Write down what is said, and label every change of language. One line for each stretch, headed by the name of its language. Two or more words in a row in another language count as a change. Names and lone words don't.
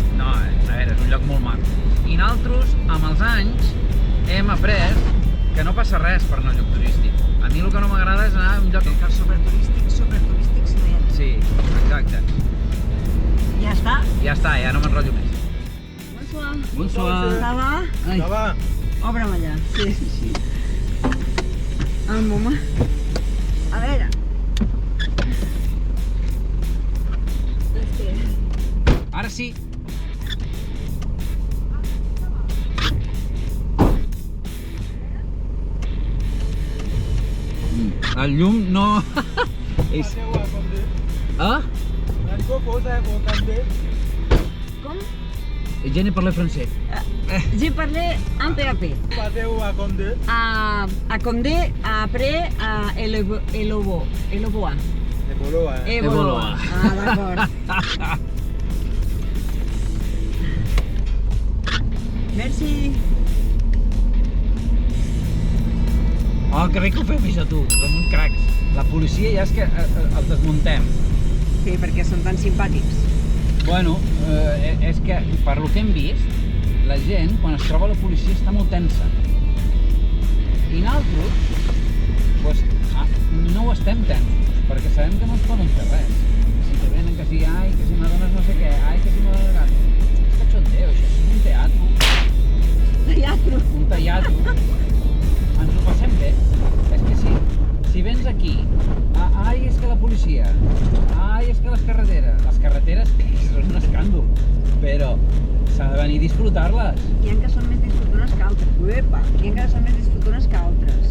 Catalan: No, a veure, és un lloc molt maco. I nosaltres, amb els anys, hem après que no passa res per anar a un lloc turístic. A mi el que no m'agrada és anar a un lloc... Que superturístics no hi ha. Sí, exacte. Ja està. Ja està, ja no m'enrotllo més.
French: Bonsoir. Ça va? Ai. Ça va?
Catalan: Obre'm allà. Sí. Un moment. A veure. Ara sí. El llum no... És... Ah? Com?
French: Je ne parle français. J'ai parlé un peu à peu. Passez-vous à Condé? À Condé, après à Eloboa. Ebolo,
Catalan: Eboloa. Ah, d'acord. Merci. Oh, que bé que ho feu això tu, com uns cracs. La policia ja és que els desmuntem. Sí, perquè són tan simpàtics. Bueno, és que per lo que hem vist, la gent, quan es troba la policia, està molt tensa. I nosaltres, doncs, no ho estem tensos, perquè sabem que no ens poden fer res. Si te venen que si, ai, que si m'adones no sé què, ai, que si m'adones gat. És cachondeo, això és un teatro. Teatro. Un teatro. Ens ho passem bé. És que si vens aquí, ai, és que la policia, ai, és que les carreteres són un escàndol, però s'ha de venir a disfrutar-les. Hi ha que són més disfrutones que altres. Uepa! Hi ha que són més disfrutones que altres.